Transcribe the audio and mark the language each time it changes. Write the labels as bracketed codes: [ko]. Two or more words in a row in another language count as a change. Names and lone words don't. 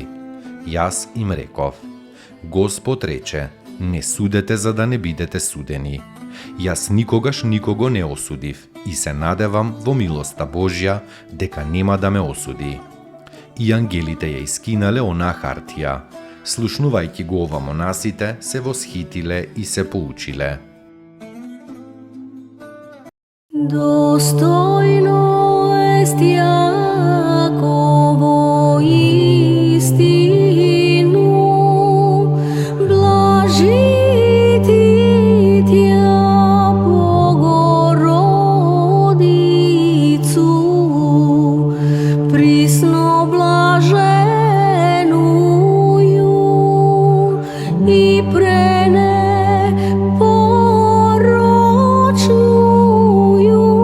[mk] Јас им реков: Господ рече, не судете за да не бидете судени. Јас никогаш никого не осудив и се надевам во милоста Божја дека нема да ме осуди. И ангелите ја искинале онаа хартија. Слушнувајќи го ова, монасите се восхитиле и се поучиле. [cu] Достойно есть Яково истину, блажити тя Богородицу, присно блаженную и пренепорочную